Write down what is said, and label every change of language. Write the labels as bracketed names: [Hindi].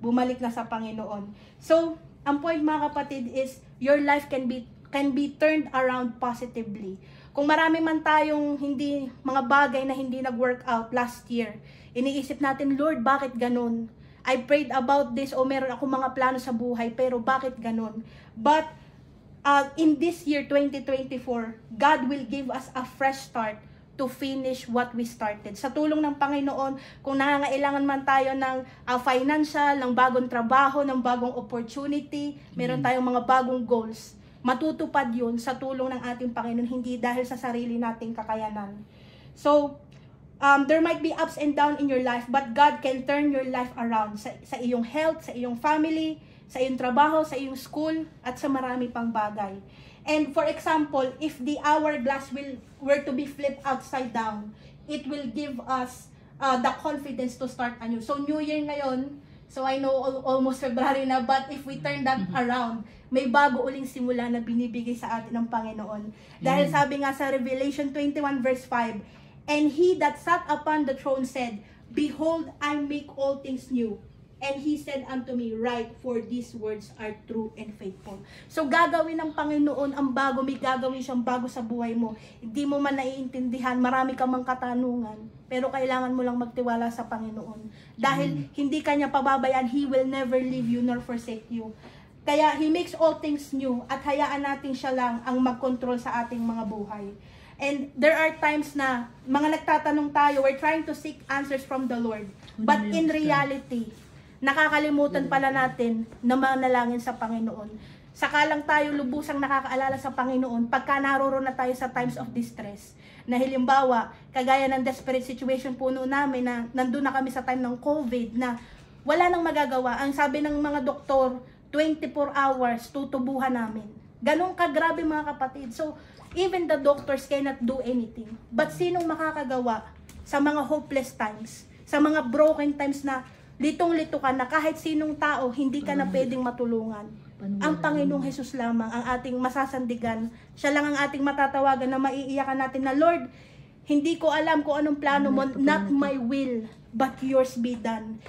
[Filipino] Bumalik na sa Panginoon. So, ang point mga kapatid [English] is, your life can be turned around positively. [Filipino] Kung marami man tayong mga bagay na hindi nag-work out [English] last year, [Filipino] iniisip natin, Lord, bakit ganun? [English] I prayed about this, [Filipino] o meron ako mga plano sa buhay, pero bakit ganun? [English] But, in this year, 2024, God will give us a fresh start to finish what we started. [Filipino] Sa tulong ng Panginoon, kung nangangailangan man tayo ng financial, ng bagong trabaho, ng bagong opportunity, meron tayong mga bagong goals, matutupad yun sa tulong ng ating Panginoon, hindi dahil sa sarili nating kakayanan. [English] So, there might be ups and downs in your life, but God can turn your life around [Filipino] sa iyong health, sa iyong family, sa iyong trabaho, sa iyong school, at sa marami pang bagay. [English] And for example, if the hourglass were to be flipped upside down, it will give us the confidence to start anew. So, New Year ngayon, so I know almost February na, but if we turn that around, [Filipino] may bago uling simula na binibigay sa atin ng Panginoon. Dahil sabi nga sa [English] Revelation 21 verse 5, and he that sat upon the throne said, behold, I make all things new. And he said unto me, write, for these words are true and faithful. [Filipino] So gagawin ng Panginoon ang bago, may gagawin siyang bago sa buhay mo. Hindi mo man naiintindihan, marami ka mang katanungan, pero kailangan mo lang magtiwala sa Panginoon. Dahil hindi kanya pababayaan, [English] He will never leave you nor forsake you. [Filipino] Kaya [English] He makes all things new, [Filipino] at hayaan natin siya lang ang mag-control sa ating mga buhay. [English] And there are times [Filipino] na mga nagtatanong tayo, [English] we're trying to seek answers from the Lord. [Filipino] But in reality, nakakalimutan pala natin na manalangin sa Panginoon. Saka lang tayo lubusang nakakaalala sa Panginoon pagka naroon na tayo sa times of distress. Na halimbawa, kagaya ng desperate situation po noon namin na nandun na kami sa time ng COVID na wala nang magagawa. Ang sabi ng mga doktor, 24 hours tutubuhan namin. Ganun kagrabe mga kapatid. [English] So, even the doctors cannot do anything. [Filipino] But sinong makakagawa sa mga hopeless times, sa mga broken times na litong-lito ka na kahit sinong tao, hindi ka na pwedeng matulungan. Ang Panginoong Hesus lamang ang ating masasandigan. Siya lang ang ating matatawagan na maiiyakan natin na, Lord, hindi ko alam kung anong plano mo, [English] not my will, but yours be done.